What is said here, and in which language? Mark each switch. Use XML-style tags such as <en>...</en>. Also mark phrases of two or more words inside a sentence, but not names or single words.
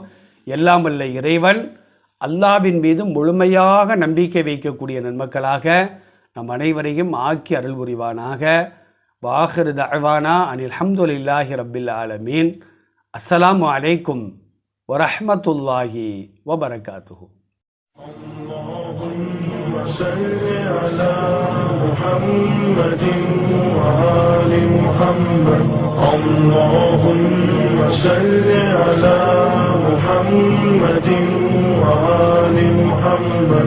<ta>எல்லாம் வல்ல இறைவன் அல்லாஹ்வின் மீது முழுமையாக நம்பிக்கை வைக்கக்கூடிய நன்மக்களாக நம் அனைவரையும் ஆக்கி அருள் புரிவானாக.</ta> <ar>وآخر دعوانا أن الحمد لله رب العالمين. السلام عليكم ورحمة الله وبركاته. اللهم صل على محمد وآل محمد. اللهم صل على محمد وآل محمد.</ar>